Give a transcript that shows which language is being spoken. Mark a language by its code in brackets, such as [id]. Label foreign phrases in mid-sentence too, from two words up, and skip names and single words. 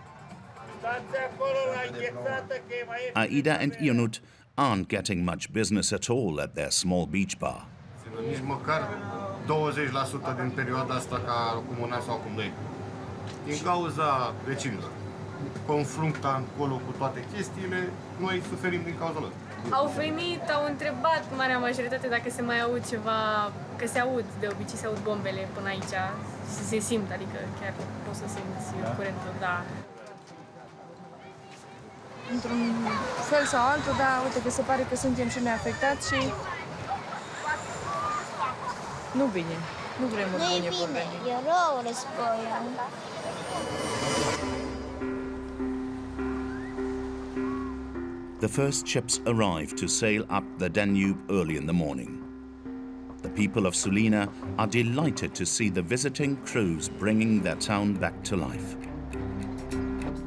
[en] Aida and Ionut aren't getting much business at all at their small beach bar. [ro] Nici măcar 20% din perioada asta ca acum un an sau acum 2. Din cauza vecinilor. Confruntă acolo cu toate chestiile, noi suferim din cauza lor. Au venit, au întrebat marea majoritate dacă se mai aud ceva, că se aud, de obicei se aud bombele până aici, se simt, adică chiar poți să simți curentul, da. Într-un fel sau altul, da, uite că se pare că suntem și noi afectați și nu bine, nu vrem o bune vorbe. E rău războiul. [en] The first ships arrive to sail up the Danube early in the morning. The people of Sulina are delighted to see the visiting crews bringing their town back to life.